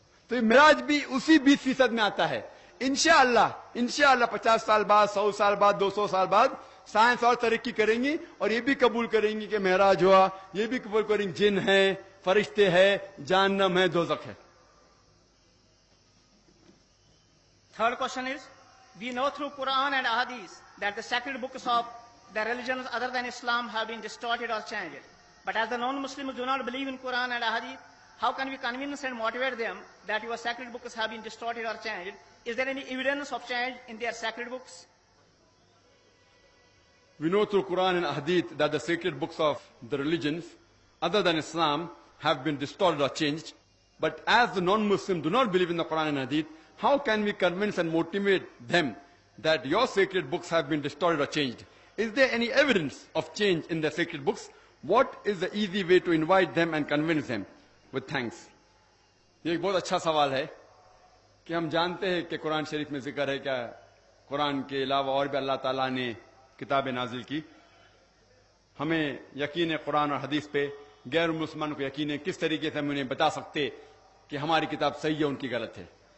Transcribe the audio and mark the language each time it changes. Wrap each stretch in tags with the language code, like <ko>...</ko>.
<hi>तो ये मिराज भी उसी 20% में आता है। इंशाअल्लाह 50 साल बाद, 100 साल बाद, 200 साल बाद साइंस और तरक्की करेंगी और ये भी कबूल करेंगी कि मेराज हुआ, ये भी कबूल करेंगे जिन है, फरिश्ते है, जहन्नम है, दोज़ख है।</hi> <en>Third question is, we know through Quran and Ahadith that the sacred books of the religions other than Islam have been distorted or changed. But as the non-Muslims do not believe in Quran and Ahadith, how can we convince and motivate them that your sacred books have been distorted or changed? Is there any evidence of change in their sacred books? We know through Quran and Hadith that the sacred books of the religions other than Islam have been distorted or changed. But as the non-Muslims do not believe in the Quran and Hadith, how can we convince and motivate them that your sacred books have been distorted or changed? Is there any evidence of change in the sacred books? What is the easy way to invite them and convince them? With thanks.</en> <hi>ये एक बहुत अच्छा सवाल है कि हम जानते हैं कि कुरान शरीफ में जिक्र है क्या कुरान के अलावा और भी अल्लाह ताला ने किताबें नाजिल की। हमें यकीन है कुरान और हदीस पे, गैर मुसलमान को यकीन है। किस तरीके से हम उन्हें बता सकते कि हमारी किताब सही है उनकी गलत है।</hi>